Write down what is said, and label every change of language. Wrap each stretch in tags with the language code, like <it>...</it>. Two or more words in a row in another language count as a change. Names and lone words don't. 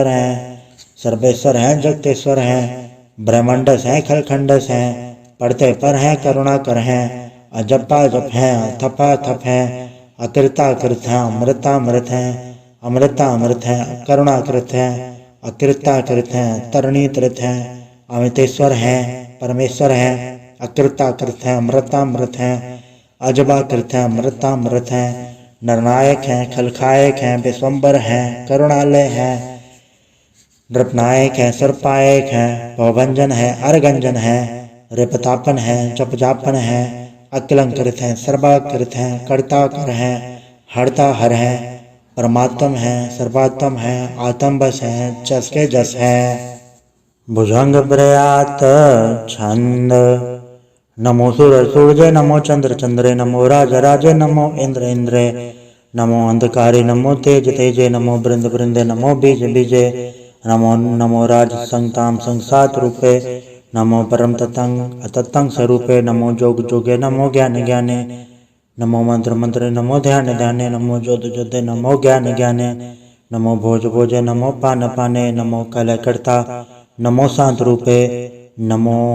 <bra>है सर्वेश्वर है जगतेश्वर है ब्रह्मंडस है खलखंडस है पढ़ते पर है करुणाकर है अजपा जप है थपा थप है अकृता कृत है अमृता मृत है अमृता अमृत है करुणाकृत है अकृता कृत है तरणी तृत है अमितेश्वर है परमेश्वर है अकृताकृत है अमृतामृत है अजबाकृत है अमृतामृत है नरनायक है खलखायक है विश्वम्बर है करुणालय है नृपनायक है सर्पायक है भवभंजन है अरगंजन है रिपतापन है जपजापन है अकलंकृत है सर्वाकृत है कर्ताकर है हरता हर है परमात्म है सर्वात्म है आत्मबस है जस के जस है भुजंग प्रयात छंद नमो सूर्य सूर्य नमो चंद्र चंद्रे नमो राज राजे नमो इंद्र इंद्रे नमो अंधकारे नमो तेज तेजे नमो बृंद बृंदे नमो बीज बीजे नमो नमो राज संताम संसात रूपे नमो परम ततंग अततंग स्वरूपे नमो जोग जोगे नमो ज्ञान ज्ञाने नमो मंत्र मंत्रे नमो ध्यान ध्याने नमो जोध जोधे नमो ज्ञान ज्ञाने नमो भोज भोजे नमो पान पाने नमो कलय कर्ता नमो शांत रूपे नमो</bra>